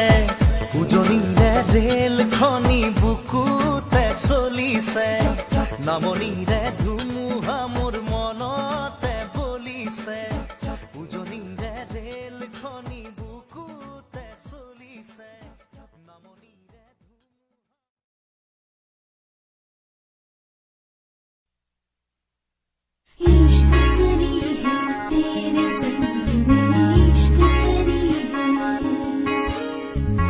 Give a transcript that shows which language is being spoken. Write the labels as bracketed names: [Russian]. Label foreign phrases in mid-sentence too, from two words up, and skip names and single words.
[Assamese] উজনিৰে ৰেল খনি বুকুতে চলিছে, নামনিৰে ধুমুহা মোৰ মনতে বলিছে। উজনিৰে ৰেল খনি বুকুতে চলিছে, নামনিৰে [Hindi] इश्क करी है तेरे संग, इश्क करी है।